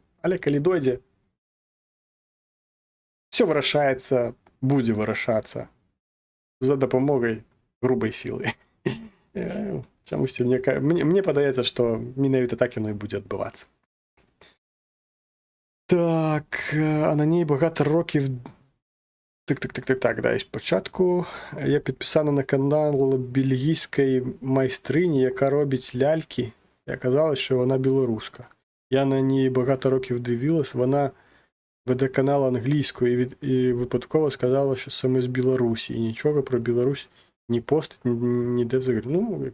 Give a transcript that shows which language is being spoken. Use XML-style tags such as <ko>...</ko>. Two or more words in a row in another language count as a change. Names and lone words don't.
<be>Але калі дойдзе, все вырашаецца, будзе вырашацца за дапамогай грубай сілы. Чамусьці мне падаецца, што менавіта так яно і будзе адбывацца.</be> <uk>Так, а на ней багата років. Так, дай спочатку. Я підписана на канал бельгійської майстрині, яка робить ляльки, і оказалось, що вона білоруска. Я на ній багато років дивилась, вона веде канал англійською і випадково сказала, що саме з Білорусі, і нічого про Білорусь не постить, ніде взагалі.</uk>